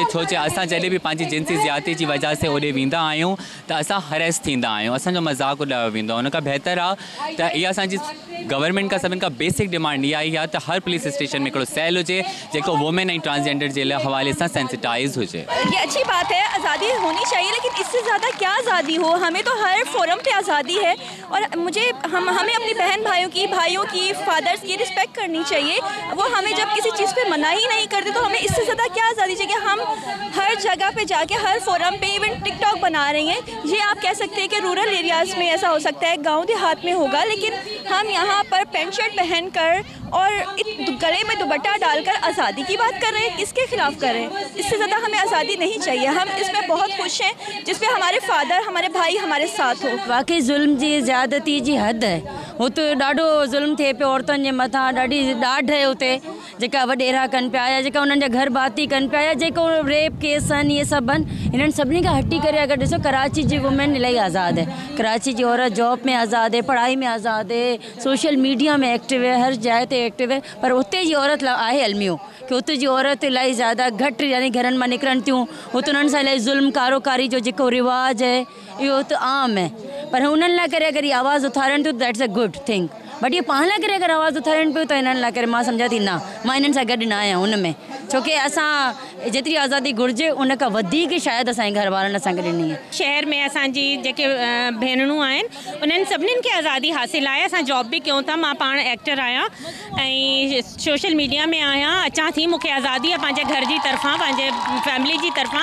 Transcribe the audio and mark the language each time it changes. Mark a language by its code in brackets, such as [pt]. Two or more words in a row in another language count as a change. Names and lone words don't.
[sd] छो जे असां जॾहिं बि पंहिंजी जिनसी ज़्यादती जी वजह से होॾे वेंदा आहियूं त असां हरेस थींदा आहियूं, असांजो मज़ाक़ उॾायो वेंदो आहे। उन खां बहितर आहे त इहा असांजी गवर्नमेंट का सभिनि खां [en] basic demand [sd] इहा ई आहे त हर [en] police station [sd] में हिकिड़ो सेल हुजे जेको वुमेन ऐं ट्रांसजेंडर जे हवाले सां सेंसिटाइज हुजे। [hi] ये अच्छी बात है, आज़ादी होनी चाहिए, लेकिन इससे ज़्यादा क्या आज़ादी हो? हमें तो हर फोरम पे आज़ादी है और हमें अपनी बहन भाइयों की फादर्स की रिस्पेक्ट करनी चाहिए। वो हमें जब किसी चीज़ पे मना ही नहीं करते तो हमें इससे ज़्यादा क्या आज़ादी चाहिए? हम हर जगह पे जाके हर फोरम पे इवन टिकटॉक बना रही हैं। ये आप कह सकते हैं कि [en] rural areas [hi] में ऐसा हो सकता है, गाँव देहात में होगा, लेकिन हम यहाँ पर [en] pant shirt [hi] पहन कर और गले में दुपट्टा डालकर आज़ादी की बात कर रहे हैं। किसके खिलाफ कर रहे हैं? इससे ज़्यादा हमें आज़ादी नहीं चाहिए। हम इसमें बहुत खुश हैं जिसपे हमारे फादर, हमारे भाई हमारे साथ हो। [sd] वाकई ज़ुल्म जी ज़्यादती जी हद है। हुते ॾाढो ज़ुल्म थिए पियो औरतुनि जे मथां, ॾाढी ॾाढ आहे हुते जेका वॾेरा कनि पिया या जेका उन्हनि जा घर भाती कनि पिया या जेको रेप केस आहिनि, इहे सभु आहिनि। हिननि सभिनी खां हटी करे अगरि ॾिसो कराची जी वुमेन इलाही आज़ादु है। कराची जी औरत जॉब में आज़ादु है, पढ़ाई में आज़ादु है, [en] social media [sd] में एक्टिव है, हर जाइ ते एक्टिव है। पर उते जी औरत आहे अलमियो कि उते जी औरत इलाही ज़्यादा घटि यानी घरनि मां निकिरनि थियूं। हुते उन्हनि सां इलाही ज़ुल्म कारोकारी जो जेको रिवाज है इहो त आम है, पर उन्हनि लाइ करे अगरि इहा आवाज़ उथारनि थियूं [en] that's a good thing. [sd] बट ये पाण लाइ करे अगरि आवाज़ उथारनि पियूं त हिननि लाइ करे मां सम्झां थी न, मां हिननि सां गॾु न आहियां हुन में, छोकी असां जेतिरी आज़ादी घुरिजे उन खां वधीक शायदि असांजे घर वारनि असांखे ॾिनी आहे। शहर में असांजी जेके भेनरूं आहिनि उन्हनि सभिनीनि खे आज़ादी हासिलु आहे। असां जॉब बि कयूं था, मां पाण एक्टर आहियां ऐं [en] social media [sd] में आहियां, अचां थी, मूंखे आज़ादी आहे पंहिंजे घर जी तरफ़ां, पंहिंजे फैमिली जी तरफ़ां।